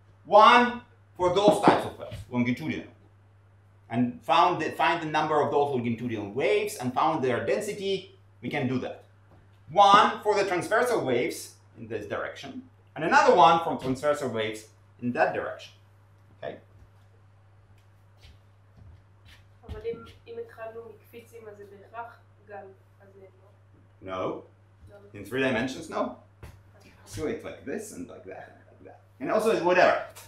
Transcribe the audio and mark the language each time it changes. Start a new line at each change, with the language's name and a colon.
English: 1 for those types of waves, longitudinal, and find the number of those longitudinal waves and found their density. We can do that. 1 for the transversal waves in this direction, and another one for transversal waves in that direction. Okay?
Hebrew: אבל אם התחלנו מקפיצים, אז זה בהכרח גל הזה, לא?
English: No. In 3 dimensions, no. So it's like this and like that and like that. And also whatever.